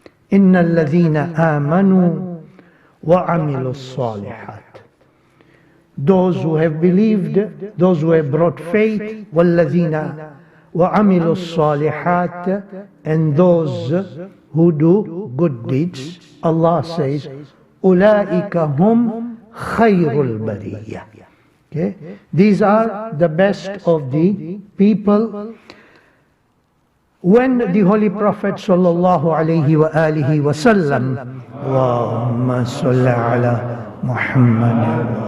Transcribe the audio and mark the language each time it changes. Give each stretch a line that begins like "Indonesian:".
Arabic: Inna alladhina amanu وَعَمِلُوا الصَّالِحَاتِ.
English: Those who have believed, those who have brought faith,
Arabic: وَالَّذِينَ وَعَمِلُوا الصَّالِحَاتِ,
English: and those who do good deeds. Allah says,
Arabic: أُولَٰئِكَ هُمْ خَيْرُ الْبَرِيَّةِ.
English: Okay? These are the best of the people. When the Holy Prophet sallallahu alayhi wa alihi wa sallam, Allahumma salli ala Muhammad,